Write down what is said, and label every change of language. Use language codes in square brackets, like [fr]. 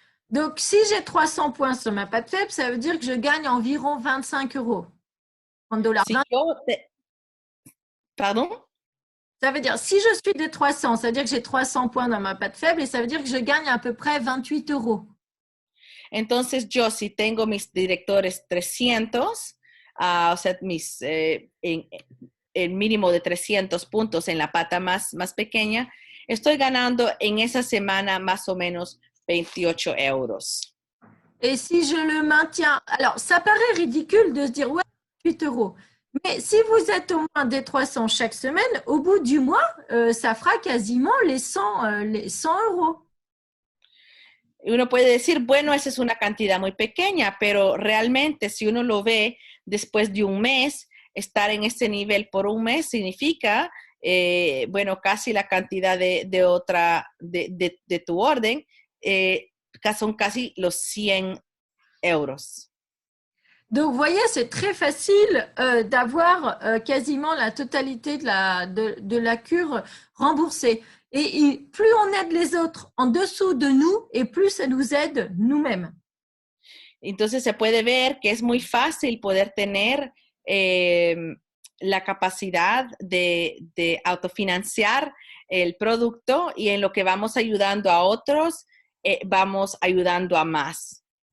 [fr] Donc, si j'ai 300 points sur ma pâte faible, ça veut dire que je gagne environ 25 €. 30 $. [es] Si yo [fr] Pardon? Ça veut dire, si je suis des 300, ça veut dire que j'ai 300 points dans ma pâte faible et ça veut dire que je gagne à peu près 28 €. [es] Entonces, yo si tengo mis directores 300, o sea, el mínimo de 300 puntos en la pata más pequeña, estoy ganando en esa semana más o menos 28 €. [fr] Et si je le maintiens, alors ça paraît ridicule de se dire, ouais, 28 €. Mais si vous êtes au moins des 300 chaque semaine, au bout du mois, ça fera quasiment les 100 €. [es] Y uno puede decir, bueno, esa es una cantidad muy pequeña, pero realmente si uno lo ve después de un mes, estar en este nivel por un mes significa, bueno, casi la cantidad de tu orden, son casi los 100 €. [fr] Donc, vous voyez, c'est très facile d'avoir quasiment la totalité de la cure remboursée. Et plus on aide les autres en dessous de nous, et plus ça nous aide nous-mêmes. [es] Entonces se puede ver que es muy fácil poder tener la capacidad de autofinanciar el producto y en lo que vamos ayudando a otros, vamos ayudando a más.